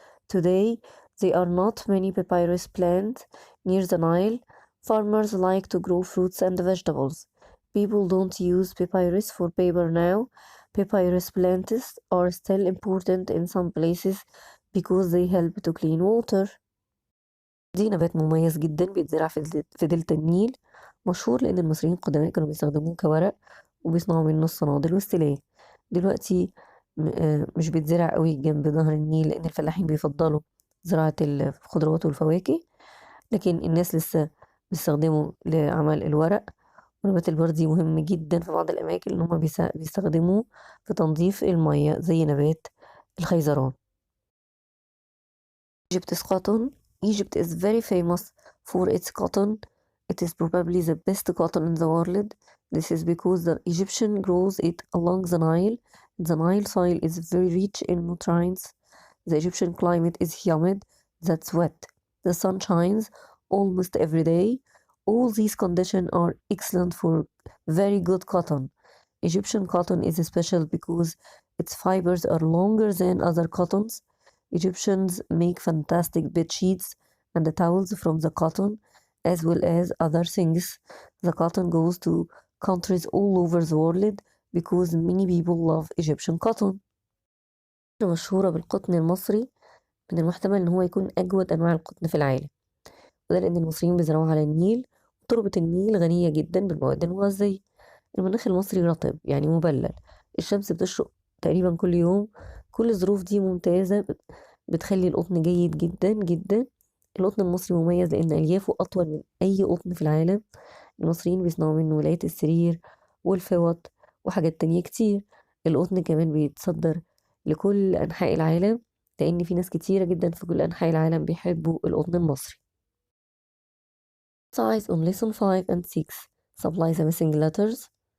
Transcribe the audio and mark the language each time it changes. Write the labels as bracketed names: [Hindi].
[English] Today, there are not many papyrus plants near the Nile. Farmers like to grow fruits and vegetables. People don't use papyrus for paper now. Papyrus plants are still important in some places because they help to clean water. [Arabic] دي نبات مميز جدا بيتزرع في دلتا النيل، مشهور لأن المصريين القدماء كانوا بيستخدموه كورق وبيصنعوا منه الصنادل والسلاح. دلوقتي مش بيتزرع قوي جنب نهر النيل لأن الفلاحين بيفضلوا زراعة الخضروات والفواكه، لكن الناس لسه بيستخدموا لعمل الورق. ونبات البردي مهم جدا في بعض الأماكن إن هما بيستخدموه في تنظيف المية زي نبات الخيزران. [English] Egypt's cotton. Egypt is very famous for its cotton. It is probably the best cotton in the world. This is because the Egyptian grows it along the Nile. The Nile soil is very rich in nutrients. The Egyptian climate is humid, that's wet. The sun shines almost every day. All these conditions are excellent for very good cotton. Egyptian cotton is special because its fibers are longer than other cottons. Egyptians make fantastic bed sheets and the towels from the cotton as well as other things. The cotton goes to countries all over the world because many people love Egyptian cotton. [Arabic] مشهورة بالقطن المصري، من المحتمل إن هو يكون أجود أنواع القطن في العالم، وده لأن المصريين بيزرعوه على النيل، وتربة النيل غنية جدا بالمواد المغذية. المناخ المصري رطب يعني مبلل، الشمس بتشرق تقريبا كل يوم، كل الظروف دي ممتازة بتخلي القطن جيد جدا جدا. القطن المصري مميز لأن أليافه أطول من أي قطن في العالم. المصريين بيصنعوا منه ولاية السرير والفوط وحاجات تانية كتير. القطن كمان بيتصدر لكل أنحاء العالم، لأن في ناس كتيرة جدا في كل أنحاء العالم بيحبوا القطن المصري. [English] Size on lesson 5 and 6 supply the missing letters.